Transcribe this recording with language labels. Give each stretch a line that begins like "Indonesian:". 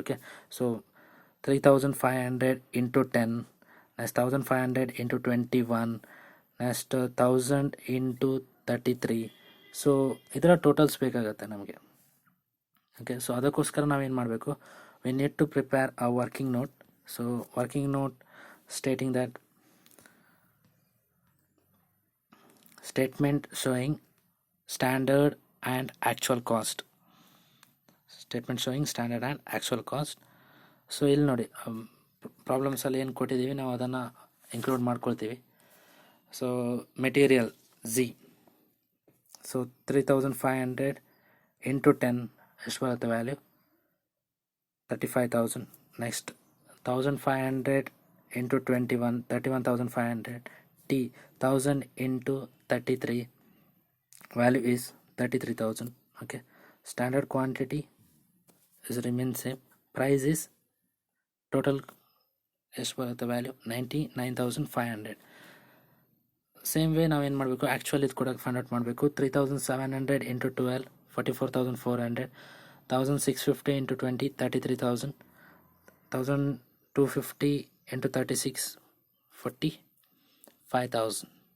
English: Okay, so 3500 into 10, next 1500 into 21, next 1000 into 33.
Kannada: So ಇದರ totals ಬೇಕಾಗತ್ತೆ ನಮಗೆ.
English: okay, so
Kannada: ಅದಕ್ಕೋಸ್ಕರ ನಾವೇನು ಮಾಡಬೇಕು,
English: We need to prepare a working note. So working note stating that statement showing standard and actual cost. Statement showing standard and actual cost.
Kannada: So ಇಲ್ಲಿ ನೋಡಿ ಪ್ರಾಬ್ಲಮ್ಸಲ್ಲಿ ಏನು ಕೊಟ್ಟಿದ್ದೀವಿ ನಾವು ಅದನ್ನು ಇನ್ಕ್ಲೂಡ್ ಮಾಡ್ಕೊಳ್ತೀವಿ.
English: so material Z, so 3500 into 10
Kannada: ಎಷ್ಟು ಬರುತ್ತೆ
English: Value, 35,000. Next 1500 into 21, 31,500. T 1000 into 33, value is 33,000. Okay, standard quantity is remain same, price is total
Kannada: ಎಷ್ಟು ಬರುತ್ತೆ
English: Value 99,500.
Kannada: ಸೇಮ್ ವೇ ನಾವೇನು ಮಾಡಬೇಕು, ಆ್ಯಕ್ಚುಲಿ ಇದು ಕೂಡ ಫೈಂಡ್ ಔಟ್ ಮಾಡಬೇಕು.
English: 3,700 into 12, 44,400. 1,650 into 20, 33,000. 1,250 into 36, 45,000.